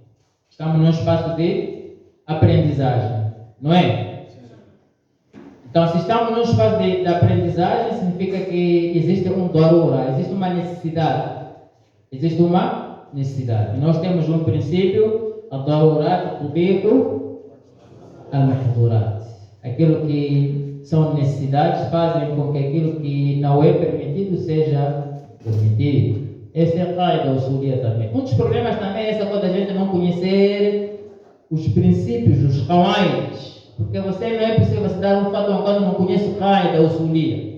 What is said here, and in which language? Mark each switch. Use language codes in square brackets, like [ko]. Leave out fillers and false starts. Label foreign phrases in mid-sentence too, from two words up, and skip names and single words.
[pt] Não é? Então, se estamos num espaço de aprendizagem, significa que existe um darura, existe uma necessidade. E nós temos um princípio, [ar] الضرورات تبيح المحظورات. [pt] Aquilo que são necessidades fazem com que aquilo que não é permitido seja permitido. Essa é a [ar] قاعدة أصولية [pt] também. Um dos problemas também é essa coisa da gente não conhecer os princípios, os qawaids. Porque você não é possível você dar um fatwa quando não conhece o [ar] قاعدة أصولية.